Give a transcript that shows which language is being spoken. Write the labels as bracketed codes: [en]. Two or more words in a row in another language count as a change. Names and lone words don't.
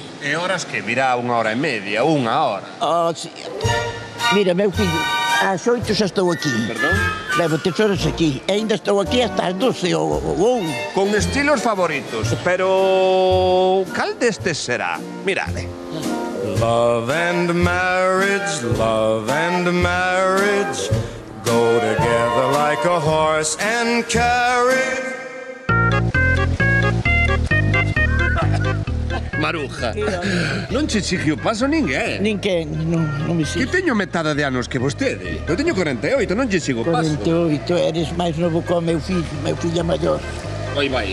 [gl] E horas que virá 1h30, 1 hora. Oh, sí. Mira, meu fillo, ás 8 xa estou aquí. Perdón? Levo 3 horas aquí. E ainda estou aquí hasta as 12 ou 1. Con estilos favoritos, pero cal destes será? Mirade. [en] Love and marriage go together like a horse and carriage. [gl] Maruja, non che chigi o paso ninguén. Ninguén, non me Que sigo. teño metade de anos que vostede. Eu teño 48, non che sigo o paso. 48, eres máis novo que o meu fillo maior. Oi vai.